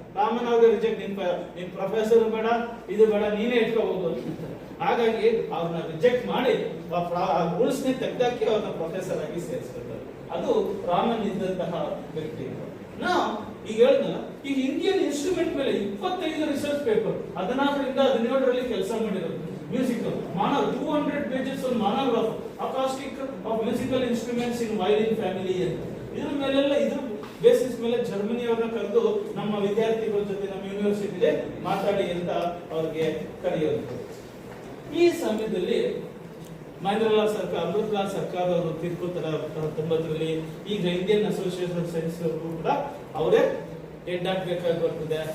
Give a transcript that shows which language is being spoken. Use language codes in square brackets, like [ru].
[kn] ರಾಮನ್ ಅವ್ರಿಗೆ ರಿಜೆಕ್ಟ್, ನಿನ್ ಪ್ರೊಫೆಸರ್ ಬೇಡ, ಇದು ಬೇಡ, ನೀನೇ ಇಟ್ಕೋಬಹುದು ಅಂತ. ಹಾಗಾಗಿ ಅವ್ರನ್ನ ರಿಜೆಕ್ಟ್ ಮಾಡಿ ರೂಲ್ಸ್ ನೇ ತೆಗೆದಾಕಿ ಅವ್ರನ್ನ ಪ್ರೊಫೆಸರ್ ಆಗಿ ಸೇರಿಸ್ಕೊಳ್ತಾರೆ. ಅದು ರಾಮನ್ ಇದ್ದಂತಹ ವ್ಯಕ್ತಿ. ಈಗ ಹೇಳಿದ್ನಲ್ಲ, ಈಗ ಇಂಡಿಯನ್ ಇನ್ಸ್ಟ್ರೂಮೆಂಟ್ ಮೇಲೆ 25 ರಿಸರ್ಚ್ ಪೇಪರ್ 16ರಿಂದ 17ರಲ್ಲಿ ಕೆಲಸ ಮಾಡಿರೋದು. [en] Musical 200 pages on monograph acoustic of musical instruments in violin family ಅಂತ. [kn] ಇದ್ರ ಮೇಲೆಲ್ಲ ಇದ್ರ ಬೇಸಿಸ್ ಮೇಲೆ ಜರ್ಮನಿ ಅವ್ರನ್ನ ಕರೆದು ನಮ್ಮ ವಿದ್ಯಾರ್ಥಿಗಳ ಜೊತೆ ನಮ್ಮ ಯೂನಿವರ್ಸಿಟಿಲಿ ಮಾತಾಡಿ ಅಂತ ಅವ್ರಿಗೆ ಕರೆಯೋದು. ಈ ಸಮಯದಲ್ಲಿ ಮಹೇಂದ್ರಲಾಲ್ ಸರ್ಕಾರ, ಅಮೃತಲಾಲ್ ಸರ್ಕಾರ ಅವರು ತೀರ್ಕೊಳ್ತಾರೆ 1990ರಲ್ಲಿ. ಈಗ ಇಂಡಿಯನ್ ಅಸೋಸಿಯೇಷನ್ ಆಫ್ ಸೈನ್ಸ್ ಅವರು ಕೂಡ ಅವರೇ ಹೆಡ್ ಆಗಬೇಕಾಗಿ ಬರ್ತದೆ.